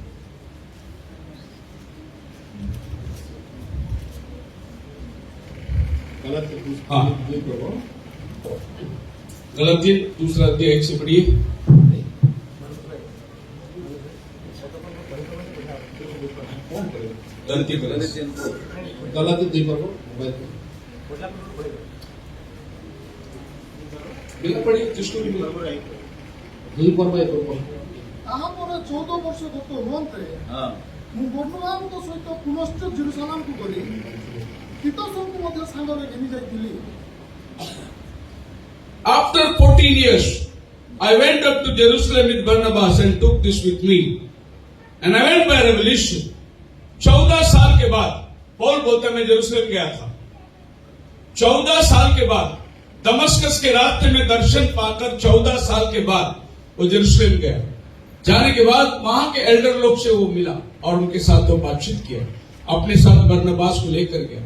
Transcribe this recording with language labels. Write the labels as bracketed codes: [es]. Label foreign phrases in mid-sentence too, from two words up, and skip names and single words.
[hi] हाँ, गलातियों दूसरा अध्याय 1 से पढ़िए। गलती [or] ତାହାପରେ 14 ବର୍ଷ ଗତ ହୁଅନ୍ତେ ମୁଁ ବର୍ଣ୍ଣବାଙ୍କ ସହିତ ପୁନଶ୍ଚ ଜେରୁସାଲେମକୁ ଗଲି, ତିତସଙ୍କୁ ମଧ୍ୟ ସାଙ୍ଗରେ ଘେନି ଯାଇଥିଲି। [en] After 14 years, I went up to Jerusalem with Barnabas and took this with me. And I went by revelation. [hi] 14 साल के बाद, पौल बोलता मैं जेरूसलम गया था। 14 साल के बाद दमस्कस के रास्ते में दर्शन पाकर 14 साल के बाद वो जेरूसलम गया। जाने के बाद वहां के एल्डर लोग से वो मिला और उनके साथ वो बातचीत किया, अपने साथ बरनबास को लेकर गया।